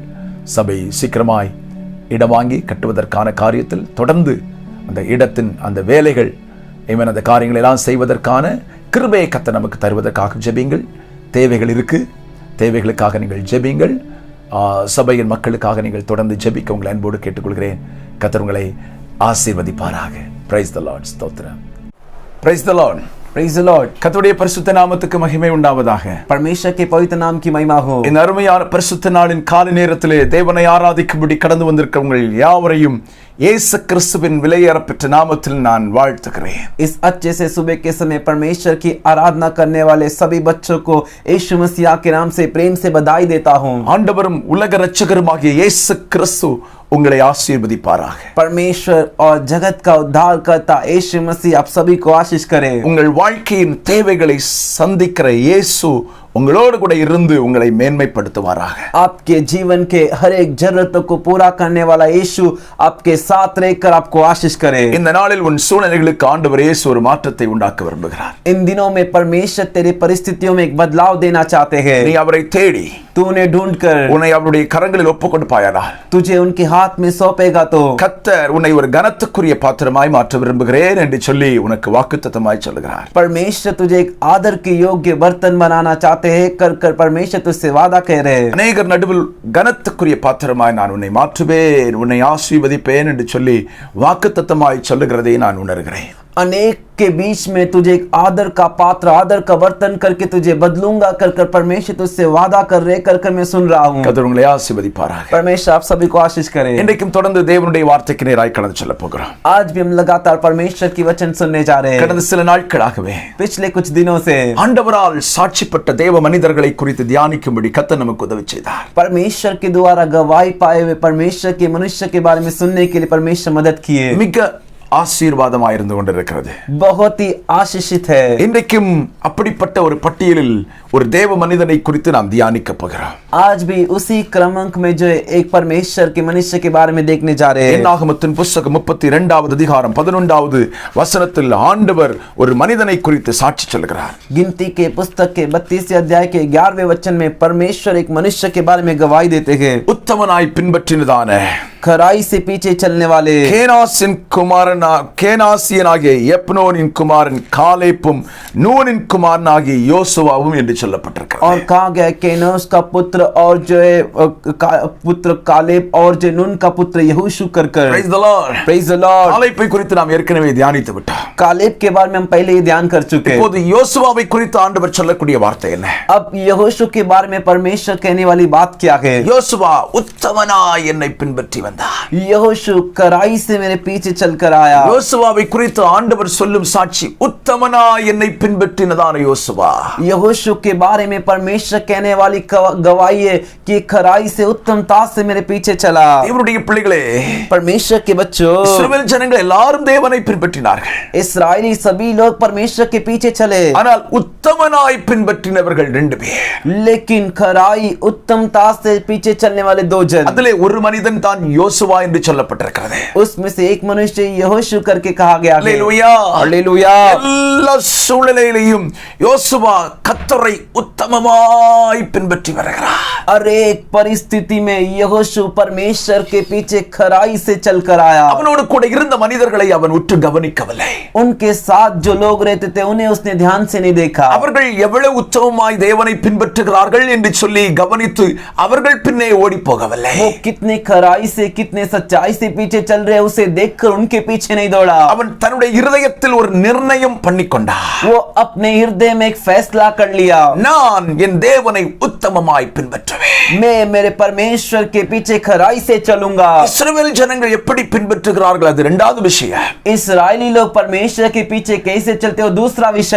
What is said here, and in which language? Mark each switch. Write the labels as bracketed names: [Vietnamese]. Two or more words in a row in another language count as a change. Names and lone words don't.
[Tamil] சபை சீக்கிரமாய் இடம் வாங்கி கட்டுவதற்கான காரியத்தில் தொடர்ந்து அந்த இடத்தின் அந்த வேலைகள், அந்த காரியங்கள் எல்லாம் செய்வதற்கான கிருபையை கர்த்தர் நமக்கு தருவதற்காக ஜெபிங்கள். தேவைகள் இருக்கு. தேவைகளுக்காக நீங்கள் ஜெபிங்கள். சபையின் மக்களுக்காக நீங்கள் தொடர்ந்து ஜெபிக்க உங்களை அன்போடு கேட்டுக்கொள்கிறேன். கர்த்தர் உங்களை ஆசீர்வதிப்பாராக. [English] Praise the Lord. [Tamil] ஸ்தோத்திரம். [English] Praise the Lord. Praise the Lord. [Tamil] கர்த்தருடைய பரிசுத்த நாமத்துக்கு மகிமை உண்டாவதாக. [Hindi] परमेश्वर के पवित्र नाम की महिमा हो. [Tamil] இந்த அருமையான பரிசுத்த நாளின் காலை நேரத்திலே தேவனை ஆராதிக்கும்படி கடந்து வந்திருக்கிறவங்கள் யாவரையும் இயேசு கிறிஸ்துவின் விலையேறப்பெற்ற நாமத்தில் நான் வாழ்த்துகிறேன். [Hindi] इस अच्छे से सुबह के समय परमेश्वर की आराधना करने वाले सभी बच्चों को यीशु मसीह के नाम से प्रेम से बधाई देता हूँ. [Tamil] ஆண்டவரும் உலக இரட்சகருமாகிய இயேசு கிறிஸ்து உங்களை ஆசீர்வதிப்பாராக. [Hindi] परमेश्वर और जगत का उद्धार करता यीशु मसीह आप सभी को आशीष करे. [Tamil] உங்கள் வாழ்க்கையின் தேவைகளை சந்திக்கிற இயேசு உங்களோடு கூட இருந்து உங்களை மேன்மைப்படுத்துவாராக. [Hindi] आपके जीवन के हर एक जरूरतों को पूरा करने वाला यीशु आपके साथ रहकर आपको आशीष करे. [Tamil] இந்த நாளில் உன் சூழ்நிலைகளுக்கு ஆண்டவர் இயேசு ஒரு மாற்றத்தை உண்டாக்க விரும்புகிறார். [Hindi] इन दिनों में परमेश्वर तेरी परिस्थितियों में एक बदलाव देना चाहते हैं. [Tamil] நீ அவரை தேடி [Hindi] तू उन्हें ढूंढकर [Tamil] உன்னை அவருடைய கரங்களில் ஒப்புக் கொடுப்பாயானால் [Hindi] तुझे उनके हाथ में सौंपेगा तो [Tamil] கர்த்தர் உன்னை ஒரு கனத்துக்குரிய பாத்திரமாய் மாற்ற விரும்புகிறேன் என்று சொல்லி உனக்கு வாக்குத்தத்தமாய் சொல்லுகிறார். [Hindi] परमेश्वर तुझे एक आदर के योग्य बर्तन बनाना चाहते हैं. कर परमेश्वर तुझसे वादा कह रहे हैं. [Tamil] அநேகர் நடுவில் கனத்துக்குரிய பாத்திரமாய் நான் உன்னை மாற்றுவேன், உன்னை ஆசீர்வதிப்பேன் என்று சொல்லி வாக்குத்தத்தமாய் சொல்லுகிறதை நான் உணர்கிறேன். [Hindi] अनेक के बीच में तुझे एक आदर का पात्र, आदर का बर्तन करके तुझे बदलूंगा कर परमेश्वर तुझसे वादा कर रहे कर मैं सुन रहा हूँ. [Tamil] கர்த்தர் உங்களை ஆசீர்வதிப்பாராக. [Hindi] परमेश्वर आप सभी को आशीष करे. [Tamil] இன்றைக்கும் தொடர்ந்து தேவனுடைய வார்த்தைக்கு நேராய் கடந்து செல்ல போகிறோம். [Hindi] आज भी हम लगातार परमेश्वर की वचन सुनने जा रहे हैं. [Tamil] கடந்த சில நாட்களாகவே [Hindi] पिछले कुछ दिनों से [Tamil] ஆண்டவரால் சாட்சிப்பட்ட தேவ மனிதர்களை குறித்து தியானிக்கும்படி கர்த்தர் நமக்கு உதவி செய்தார். [Hindi] परमेश्वर के द्वारा गवाही पाए हुए परमेश्वर के मनुष्य के बारे में सुनने के लिए परमेश्वर मदद किए. [Tamil] மிக ஆசீர்வாதமாய் இருந்து கொண்டிருக்கிறது. [Hindi] बहुत ही आशीषित है. [Tamil] இன்றைக்கும் அப்படிப்பட்ட ஒரு பட்டியலில் ஒரு தேவ மனிதனை குறித்து நாம் தியானிக்க போகிறோம். [Hindi] आज भी उसी क्रमांक में जो एक परमेश्वर के मनुष्य के बारे में देखने जा रहे हैं. [Tamil] என்னாகமத்தின் புத்தகம் 32வது அதிகாரம் 11வது வசனத்தில் ஆண்டவர் ஒரு மனிதனை குறித்து சாட்சி சொல்கிறார். [Hindi] गिनती के पुस्तक के 32वें अध्याय के 11वें वचन में परमेश्वर एक मनुष्य के बारे में गवाही देते हैं. [Tamil] உத்தமனாய் பின்பற்றினதான [Hindi] खराई से पीछे चलने वाले [Tamil] கேனாசியனாகிய எப்னோனின் குமாரன் காலேப்பும் நூனின் குமாரனாகிய யோசுவாவும் என்று சொல்லப்பட்டிருக்கிறது. [Hindi] और कहा गया केनोस का पुत्र और जो है पुत्र कालेब और जो नून का पुत्र यहोशू कर [English] Praise the Lord. Praise the Lord. [Tamil] காலேப்பை குறித்து நாம் ஏற்கனவே தியானித்து விட்டோம். [Hindi] कालेब के बारे में हम पहले ही ध्यान कर चुके हैं. [Tamil] இப்போது யோசுவாவை குறித்து ஆண்டவர் சொல்லக்கூடிய வார்த்தை என்ன? [Hindi] अब यहोशू के बारे में परमेश्वर कहने वाली बात क्या है? [Tamil] யோசுவா உத்தமனாய் என்னை பின்பற்றி வந்தார். [Hindi] यहोशू कराई से मेरे पीछे चलकर आया. [Tamil] யோசுவாவை குறித்து ஆண்டவர் சொல்லும் சாட்சி உத்தமனாய் என்னை பின்பற்றினதான யோசுவா. [Hindi] यहोशू के बारे में परमेश्वर कहने वाली गवाही है कि खराई से उत्तमता से मेरे पीछे चला. [Tamil] தேவனுடைய பிள்ளைகளே, [Hindi] परमेश्वर के बच्चों, [Tamil] இஸ்ரவேல் ஜனங்கள் எல்லாரும் தேவனை பின்பற்றினார்கள். [Hindi] इस्राएली सभी लोग परमेश्वर के पीछे चले. [Tamil] ஆனால் உத்தமனாய் பின்பற்றினவர்கள் 2 பேர். [Hindi] लेकिन खराई उत्तमता से पीछे चलने वाले 2 जन. [Tamil] அதிலே ஒரு மனிதன் தான் யோசுவா என்று சொல்லப்பட்டிருக்கிறது. [Hindi] उसमें से एक मनुष्य यहोशू करके कहा गया है. [Tamil] அல்லேலூயா. [Hindi] हालेलुया. [Tamil] எல்லா சூழ்நிலையிலும் யோசுவா கர்த்தரை உத்தமமாய் பின்பற்றி வருகிறார். [Hindi] हर एक परिस्थिति में यहोशू परमेश्वर के पीछे खराई से चलकर आया. [Tamil] அவனோடு கூட இருந்த மனிதர்களை அவன் உற்று கவனிக்கவில்லை. [Hindi] उनके साथ जो लोग रहते थे उन्हें उसने ध्यान से नहीं देखा. [Tamil] அவர்கள் எவ்வளவு உத்தமமாய் தேவனை பின்பற்றுகிறார்கள் என்று சொல்லி கவனித்து அவர்கள் பின்னே ஓடி போகவில்லை. [Hindi] वो कितने खराई से कितने सच्चाई से पीछे चल रहे उसे देखकर उनके पीछे नहीं दौड़ा. [Tamil] அவன் தன்னுடைய இருதயத்தில் ஒரு நிர்ணயம் பண்ணிக்கொண்டான். [Hindi] वो अपने हृदय में एक फैसला कर लिया. [Tamil] நான் என் தேவனை உத்தமமாய் பின்பற்றுவேன். [Hindi] मैं मेरे परमेश्वर के पीछे खराई से चलूंगा. [Tamil] இஸ்ரவேல் ஜனங்கள் எப்படி பின்பற்றுகிறார்கள் அது இரண்டாவது விஷயம். [Hindi] इस्राएली लोग परमेश्वर के पीछे कैसे चलते हो दूसरा विषय.